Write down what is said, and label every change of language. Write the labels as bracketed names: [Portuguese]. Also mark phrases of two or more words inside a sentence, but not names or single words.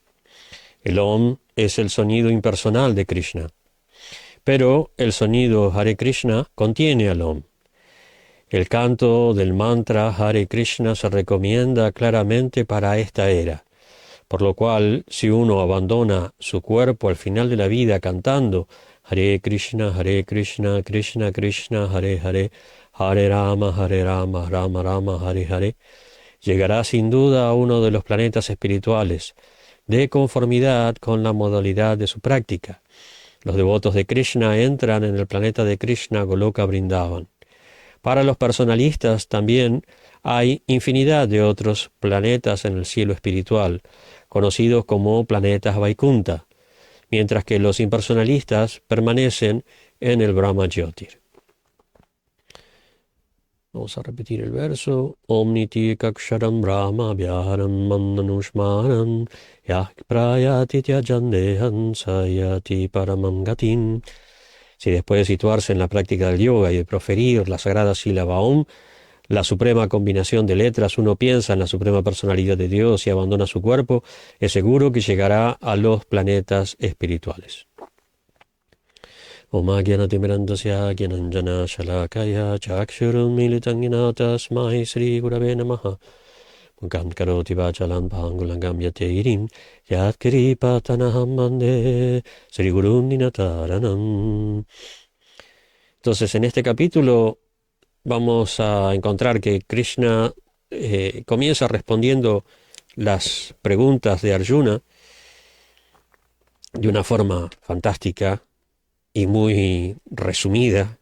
[Spanish] El Om es el sonido impersonal de Krishna, pero el sonido Hare Krishna contiene al Om. El canto del mantra Hare Krishna se recomienda claramente para esta era, por lo cual si uno abandona su cuerpo al final de la vida cantando Hare Krishna, Krishna Krishna, Hare Hare, Hare Rama, Rama Rama, Hare Hare, llegará sin duda a uno de los planetas espirituales, de conformidad con la modalidad de su práctica. Los devotos de Krishna entran en el planeta de Krishna, Goloka Vrindavan. Para los personalistas también hay infinidad de otros planetas en el cielo espiritual, conocidos como planetas Vaikunta, mientras que los impersonalistas permanecen en el Brahma Jyotir. Vamos a repetir el verso. [Sanskrit] ओं निति काक्षरं ब्रह्म व्याहरं मन्दनुस्मरं यः प्रयाति त्यजन्देहन् सयाति परमं गतिम्. [Spanish] Si después de situarse en la práctica del yoga y de proferir la sagrada sílaba Om, la suprema combinación de letras, uno piensa en la suprema personalidad de Dios y abandona su cuerpo, es seguro que llegará a los planetas espirituales. [Sanskrit] ओं ज्ञानतिमिरान्धस्य ज्ञानाञ्जन शलाकया चक्षुरुं मिलितं ज्ञान तस्मै श्री गुरवे नमः मूकं करोति वाचालं पङ्गुलङ्गं यतेइरिं यत् कृपतनहं मन्दे श्री गुरुं निनतारणम्. [Spanish] Entonces, en este capítulo vamos a encontrar que Krishna comienza respondiendo las preguntas de Arjuna de una forma fantástica y muy resumida.